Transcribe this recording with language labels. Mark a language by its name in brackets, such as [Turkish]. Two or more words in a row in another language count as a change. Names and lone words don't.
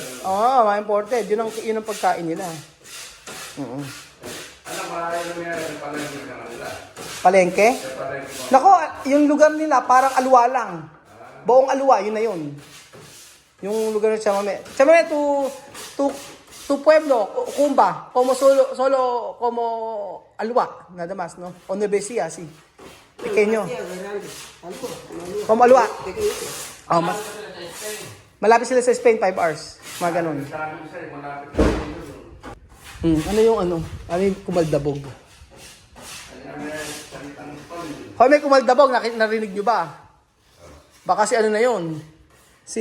[Filipino] Oo, mga imported. Yun ang pagkain nila. Alam, marami na meron yung palengke sa kanila. Palengke? Yung palengke mo. Nako, yung lugar nila parang alwa lang. Buong alwa, yun na yun. Yung lugar na Chamame. Chamame, [Spanish] Tu pueblo, Kumba, como solo como Alua, nada más, ¿no? O Nueva Ecija, sí. Pequeño. Como Alua. [Filipino] Oh, malapit sila sa Spain, 5 hours. Mga ganun. Ano yung ano? Ano yung kumaldabog? Hoy, may kumaldabog. Narinig nyo ba? Baka si ano na yun? Si...